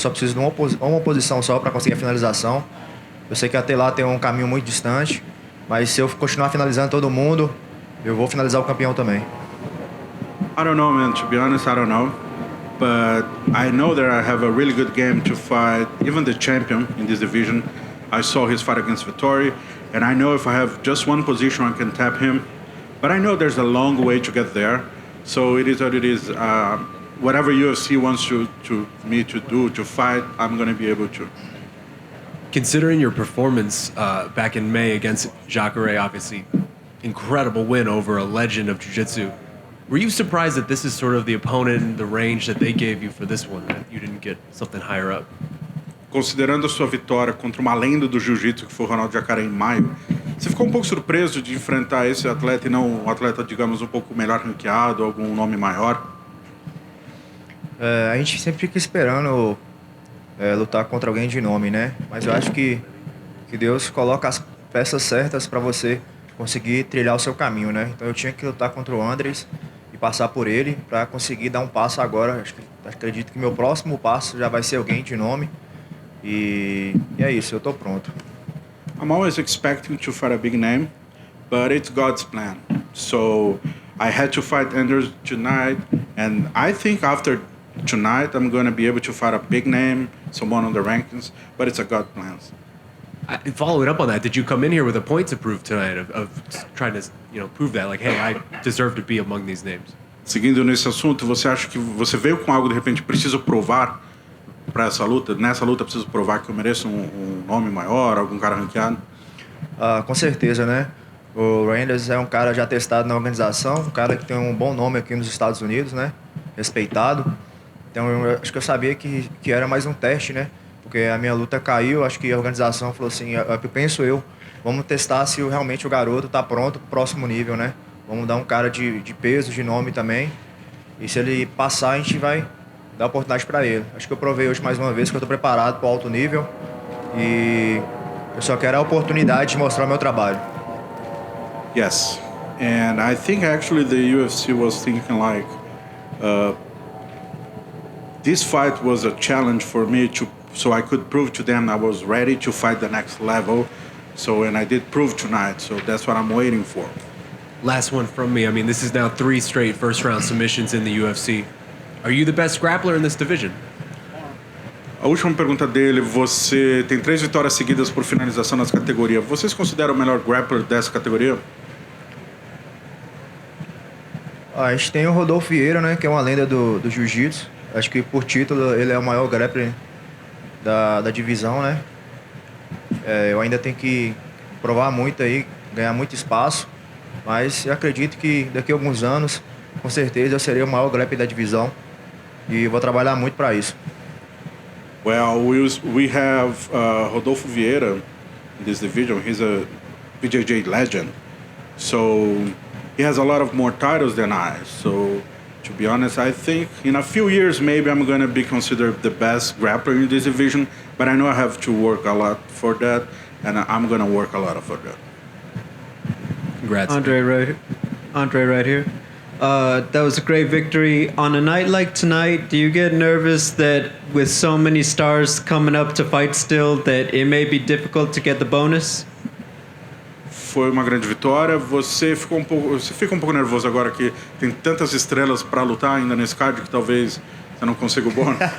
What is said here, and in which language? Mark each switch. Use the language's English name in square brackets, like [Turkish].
[Portuguese] Eu só preciso de uma posição só para conseguir a finalização. Eu sei que até lá tem um caminho muito distante, mas se eu continuar finalizando todo mundo, eu vou finalizar o campeão também. [English] I don't know, man. To be honest, I don't know. But I know that I have a really good game to fight even the champion in this division. I saw his fight against Vettori, and I know if I have just one position, I can tap him. But I know there's a long way to get there. So it is what it is. Whatever UFC wants me to do, to fight, I'm going to be able to. Considering your performance back in May against Jacare, obviously incredible win over a legend of jiu-jitsu, were you surprised that this is sort of the opponent and the range that they gave you for this one, that you didn't get something higher up? [Portuguese] Considerando a sua vitória contra uma lenda do jiu-jitsu, que foi o Ronaldo Jacare em maio, você ficou um pouco surpreso de enfrentar esse atleta e não um atleta, digamos, um pouco melhor ranqueado, algum nome maior? A gente sempre fica esperando lutar contra alguém de nome, né? Mas eu acho que Deus coloca as peças certas para você conseguir trilhar o seu caminho, né? Então eu tinha que lutar contra o Andres e passar por ele para conseguir dar um passo agora. Acredito que meu próximo passo já vai ser alguém de nome. E é isso, eu tô pronto. [English] I'm always expecting to fight a big name, but it's God's plan. So I had to fight Anders tonight, and I think after tonight I'm going to be able to fight a big name, someone on the rankings, but it's a God plans. Following up on that, did you come in here with a point to prove tonight of trying to prove that, like, hey, I deserve to be among these names? [Portuguese] Seguindo nesse assunto, você acha que você veio com algo de repente preciso provar para essa luta? Nessa luta preciso provar que eu mereço um nome maior, algum cara ranqueado? Com certeza, né? O Anders é um cara já testado na organização, um cara que tem um bom nome aqui nos Estados Unidos, né? Respeitado. Então, acho que eu sabia que era mais um teste, né? Porque a minha luta caiu, acho que a organização falou assim, vamos testar se realmente o garoto está pronto para o próximo nível, né? Vamos dar um cara de peso, de nome também. E se ele passar, a gente vai dar oportunidade para ele. Acho que eu provei hoje mais uma vez que eu estou preparado para o alto nível. E eu só quero a oportunidade de mostrar o meu trabalho. [English] Yes. And I think actually the UFC was thinking like, this fight was a challenge for me so I could prove to them I was ready to fight the next level. And I did prove tonight, so that's what I'm waiting for. Last one from me. I mean, this is now 3 straight first-round submissions in the UFC. Are you the best grappler in this division? [Portuguese] A última pergunta dele, você tem 3 vitórias seguidas por finalização nessa categoria. Você se considera o melhor grappler dessa categoria? A gente tem o Rodolfo Vieira, né, que é uma lenda do jiu-jitsu. Acho que por título ele é o maior grappler da divisão, né? Eu ainda tenho que provar muito aí, ganhar muito espaço, mas eu acredito que daqui a alguns anos, com certeza, eu serei o maior grappler da divisão e vou trabalhar muito para isso. [English] Well, we have Rodolfo Vieira in this division. He's a BJJ legend, so he has a lot of more titles than I. So, to be honest, I think in a few years maybe I'm going to be considered the best grappler in this division. But I know I have to work a lot for that, and I'm going to work a lot for that. Congrats. Andre right here. That was a great victory. On a night like tonight, do you get nervous that with so many stars coming up to fight still, that it may be difficult to get the bonus? [Portuguese] Foi uma grande vitória. Você fica um pouco nervoso agora que tem tantas estrelas para lutar ainda nesse card que talvez você não consiga o bônus?